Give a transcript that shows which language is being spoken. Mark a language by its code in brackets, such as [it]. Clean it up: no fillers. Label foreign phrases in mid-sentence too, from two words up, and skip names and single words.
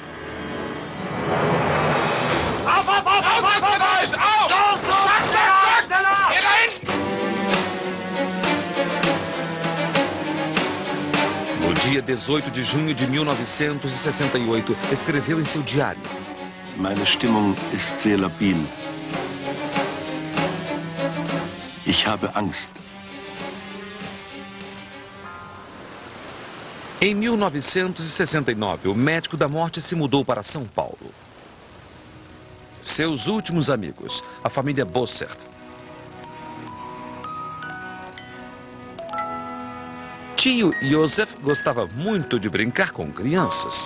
[pt] No dia 18 de junho de 1968, escreveu em seu diário: [de] Meine Stimmung ist sehr labil. Ich habe Angst. [pt] Em 1969, o médico da morte se mudou para São Paulo. Seus últimos amigos, a família Bossert. Tio Josef gostava muito de brincar com crianças.